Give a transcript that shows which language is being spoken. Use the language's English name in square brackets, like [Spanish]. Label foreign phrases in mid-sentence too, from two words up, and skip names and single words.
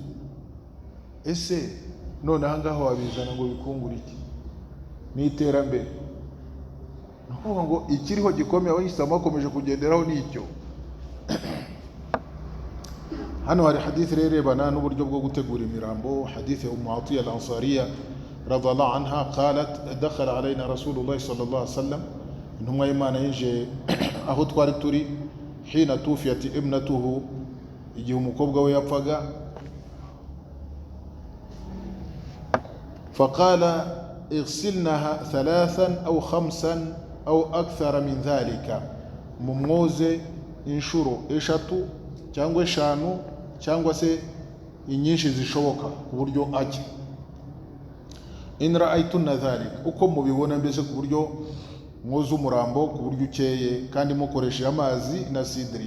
[Kinyarwanda] Ese none aha ngaho wabizana ngo bikungura iki? Ni iterambere. Ni ukuvuga ngo ikiriho gikomeye abayisilamu bakomeje kugenderaho ni icyo. Hano hari hadith rero irebana n'uburyo bwo gutegura imirambo. Hadith ya Ummu Atiyya al-Ansariyya [Arabic] رضي الله عنها قالت دخل علينا رسول الله صلى الله عليه وسلم, [Kinyarwanda] intumwa y'Imana yinjiye aho twari turi [Arabic] حين توفيت ابنته, [Kinyarwanda] igihe umukobwa we yapfaga. [Arabic] Faqala اغسلنها 3 أو 5 أو أكثر من ذلك, [Kinyarwanda] mumwoze inshuro 3 cyangwa 5 cyangwa se inyinshi zishoboka ku buryo ajya. [Arabic] إن رأيتن ذلك, [Kinyarwanda] uko mubibona mbese ku buryo mwoza umurambo ku buryo ukeye kandi mukoresha amazi na sidri.